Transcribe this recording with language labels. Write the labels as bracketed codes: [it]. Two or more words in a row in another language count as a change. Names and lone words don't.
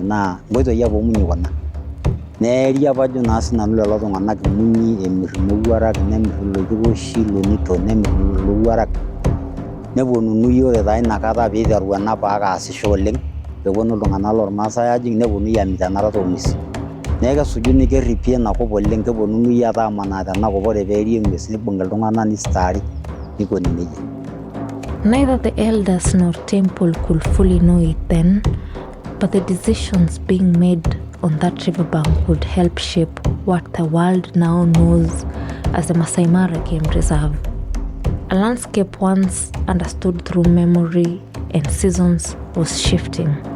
[mas] naa nkoitoi apa omunyi kuna neeri apa ajo naa sinanu lelo tung'anak munyi emirr imowuarak nemirr iloitikoshi ilonito nemirr ilowuarak neponunui ore taa inakata piiteru ena paak aasisho oleng peponu iltung'anak lormaasai aajing neponunui amit enarata oong'uesi neeku kesujuni kerripi enakop oleng keponunui ake aamanaa tenakop ore peeri eng'ues nibung'i iltung'anak nistaari nikoni nejia. [en] Neither the elders nor Temple could fully know it then, but the decisions being made on that riverbank would help shape what the world now knows as the Maasai Mara Game Reserve. A landscape once understood through memory and seasons was shifting.